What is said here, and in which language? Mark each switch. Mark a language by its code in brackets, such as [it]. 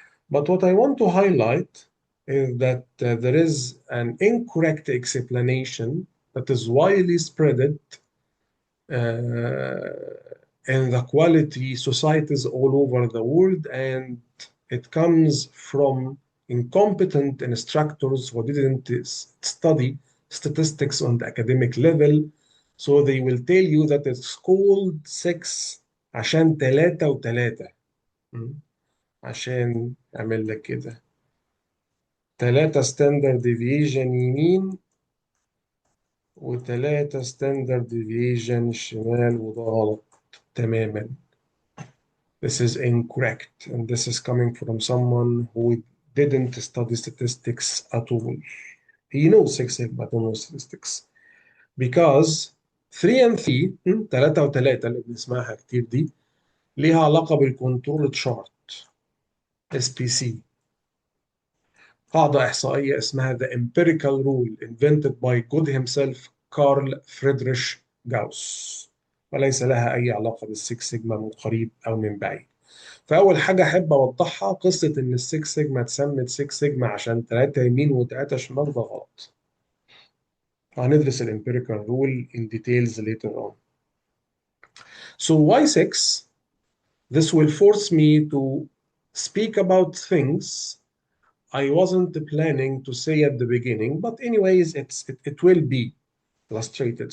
[en] But what I want to highlight is that there is an incorrect explanation that is widely spread in the quality societies all over the world, and it comes from incompetent instructors who didn't study statistics on the academic level. So they will tell you that it's called 6 [ar] عشان 3 و3. عشان أعمل لك كده 3 ستاندرد ديفيجن يمين و3 ستاندرد ديفيجن شمال، وده غلط تماما. [en] This is incorrect, and this is coming from someone who didn't study statistics at all. He knows Six Sigma, but don't know statistics. Because 3 and 3 [ar] 3 و3 اللي بنسمعها كتير دي ليها علاقة بالكنترول تشارت SPC، قاعدة إحصائية اسمها [en] the empirical rule invented by God himself [ar] كارل فريدريش جاوس، وليس لها أي علاقة بالسكس سيجما من قريب أو من بعيد. فأول حاجة أحب أوضحها قصة إن السكس سيجما اتسمت 6 سيجما عشان 3 يمين و3 شمال، ده غلط. هندرس الامبيريكال رول [en] in details later on. So why 6? This will force me to speak about things I wasn't planning to say at the beginning, but anyways, it will be illustrated.